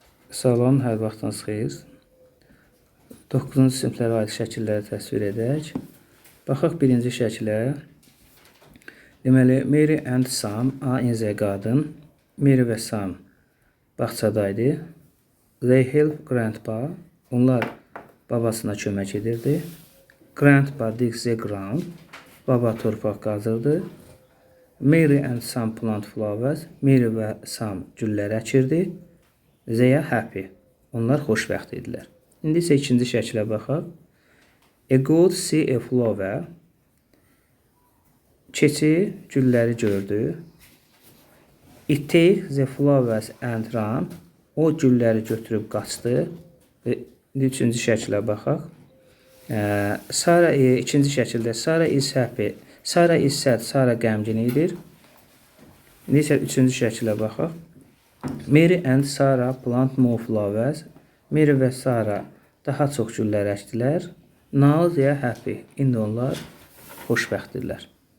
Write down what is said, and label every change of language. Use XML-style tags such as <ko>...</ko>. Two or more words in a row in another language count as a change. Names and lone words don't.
<az>Salam, hər vaxtınız xeyir. 9-cu siniflərə aid şəkilləri təsvir edək. Baxaq birinci şəklə. Deməli,</az> <en>Mary and Sam are in the garden.</en> <az>Mary və Sam bağçadaydı.</az> <en>They help grandpa.</en> <az>Onlar babasına kömək edirdi.</az> <en>Grandpa digs the ground.</en> <az>Baba torpaq qazırdı.</az> <en>Mary and Sam plant flowers.</en> <az>Mary və Sam güllər əkirdi.</az> <en>They are happy.</en> <az>Onlar xoşbəxt idilər. İndi isə ikinci şəklə baxaq.</az> <en>A goat see a flower.</en> <az>Keçi gülləri gördü.</az> <en>It take the flowers and run.</en> <az>O gülləri götürüb qaçdı. Üçüncü şəklə baxaq. Sarah ikinci şəkildə</az> <en>Sarah is happy. Sarah is sad.</en> <az>Sarah qəmgin idir. İndi isə üçüncü şəklə baxaq.</az> <en>Mary and Sarah plant more flowers.</en> <az>Mary və Sarah daha çox güllər əkdilər.</az> <en>Now they are happy.</en> <az>İndi onlar xoşbəxtdirlər.</az>